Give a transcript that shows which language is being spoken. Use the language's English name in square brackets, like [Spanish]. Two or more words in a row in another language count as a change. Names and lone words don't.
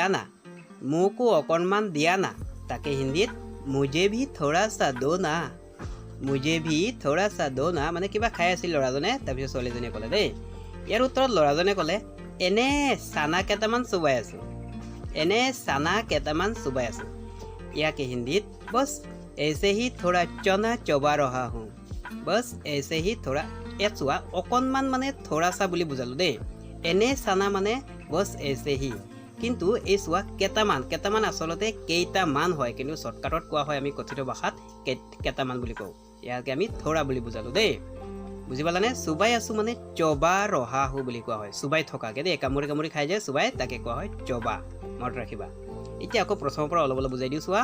[Assamese] দিয়া না তাকে হিন্দীত [Hindi] मुझे भी थोड़ा सा दो ना [Assamese] মানে কিবা খাই আছিল ল'ৰাজনে তাৰপিছত ছোৱালীজনীয়ে ক'লে দেই ইয়াৰ উত্তৰত ল'ৰাজনে ক'লে এনে চানা কেইটামান চুবাই আছোঁ ইয়াকে হিন্দীত [Hindi] बस ऐसे ही थोड़ा चना चबा रहा हूँ बस ऐसे ही थोड़ा [Assamese] ইয়াত চোৱা অকণমান মানে [Hindi] थोड़ा सा [Assamese] বুলি বুজালোঁ দেই এনে চানা মানে [Hindi] बस ऐसे ही [Assamese] কিন্তু এই চোৱা কেইটামান আচলতে কেইটামান হয় কিন্তু শ্বৰ্টকাটত কোৱা হয় আমি কথিত ভাষাত কেইটামান বুলি কওঁ ইয়াকে আমি থোড়া বুলি বুজালোঁ দেই বুজি পালানে চুবাই আছোঁ মানে [Hindi] चबा रहा हूँ [Assamese] বুলি কোৱা হয় চুবাই থকাকে দেই কামুৰি খাই যায় চুবাই তাকে কোৱা হয় চবা মনত ৰাখিবা এতিয়া আকৌ প্ৰথমৰ পৰা অলপ বুজাই দিওঁ চোৱা